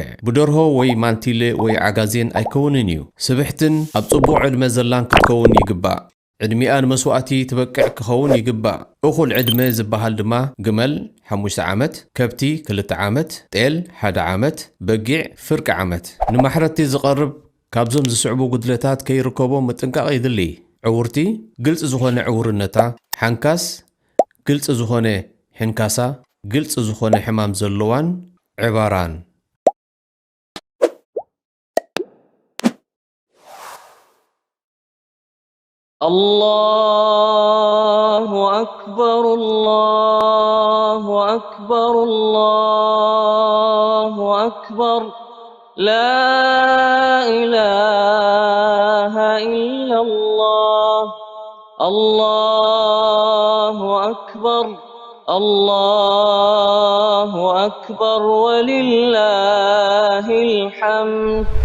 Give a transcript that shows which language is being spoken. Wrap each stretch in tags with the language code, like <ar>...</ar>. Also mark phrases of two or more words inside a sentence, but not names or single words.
<ti>ብደርሆ ወይ ማንቲለ ወይ ዓጋዜን ኣይከውንን እዩ ስብሕትን ኣብ ጽቡቕ ዕድመ ዘላን ክትከውን ይግባእ ዕድሚኣን መስዋእቲ ትበቅዕ ክኸውን ይግባእ እኹል ዕድመ ዝበሃል ድማ ግመል 5 ዓመት ከብቲ 2 ዓመት ጤል 1 ዓመት በጊዕ ፍርቂ ዓመት ንማሕረቲ ዝቐርብ ካብዞም ዝስዕቡ ጉድለታት ከይርከቦም ምጥንቃቕ ይድሊ ዕውርቲ ግልጽ ዝኾነ ዕውርነታ ሓንካስ ግልጽ ዝኾነ ሕንካሳ ግልጽ ዝኾነ ሕማም ዘለዋን ዕባራን</ti> <ar>الله أكبر الله أكبر الله أكبر لا إله إلا الله الله أكبر الله أكبر ولله الحمد</ar>